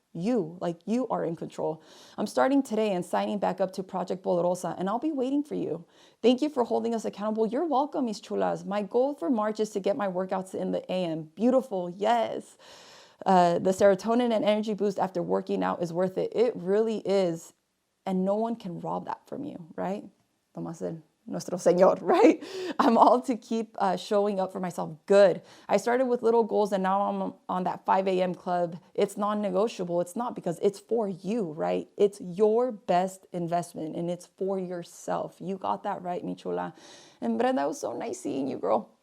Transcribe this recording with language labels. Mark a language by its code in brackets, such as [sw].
[en] You, like you are in control. I'm starting today and signing back up to Project Poderosa, and I'll be waiting for you. Thank you for holding us accountable. You're welcome, mis chulas. My goal for March is to get my workouts in the AM. Beautiful, yes. The serotonin and energy boost after working out is worth it. It really is. And no one can rob that from you, right? [es] Vamos a hacer nuestro Señor, right? [en] I'm all to keep showing up for myself. Good. I started with little goals and now I'm on that 5 a.m. club. It's non-negotiable. It's not because it's for you, right? It's your best investment and it's for yourself. You got that right, mi chula. And Brenda, it was so nice seeing you, girl.